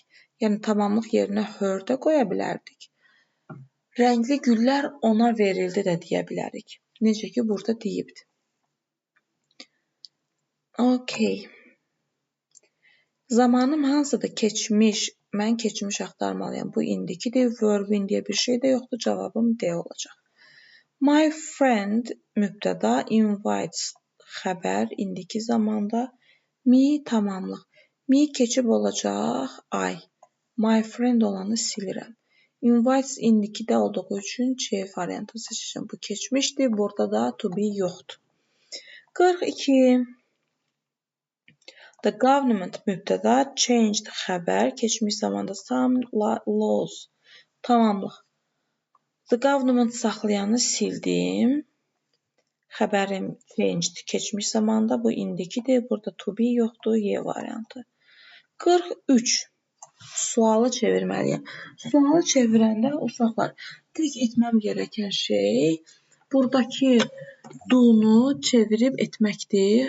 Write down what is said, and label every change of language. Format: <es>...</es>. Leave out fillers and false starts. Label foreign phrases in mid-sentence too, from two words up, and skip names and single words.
<az>Yəni tamamlıq yerinə her də qoya bilərdik. Rəngli güllər ona verildi də deyə bilərik. Necə ki, burada deyibdir. Okay. Zamanım hansıdır? Keçmiş. Mən keçmiş axtarmalıyam. Bu indikidir. Verbin deyə bir şey də yoxdur. Cavabım D olacaq.</az> <en>My friend</en> <az>mübtəda, invites xəbər, indiki zamanda. Me tamamlıq. Me keçib olacaq I.</az> <en>My friend</en> <az>olanı silirəm. Invites indikidə olduğu üçün C variantını seçəcəm. Bu keçmişdir. Burada da</az> <en>to be</en> <az>yoxdur. 42.</az> <en>The government</en> <az>mübtəda, changed xəbər, keçmiş zamanda</az> <en>some laws</en> <az>tamamlıq.</az> <en>The government</en> <az>saxlayanı sildim. Xəbərim changed keçmiş zamanda, bu indikidir. Burada</az> <en>to be</en> <az>yoxdur, Y variantı. 43. Sualı çevirməliyəm. Sualı çevirəndə uşaqlar,</az> <tr>tek etməm gerəkən şey</tr> <az>buradakı do-nu çevirib etməkdir.</az>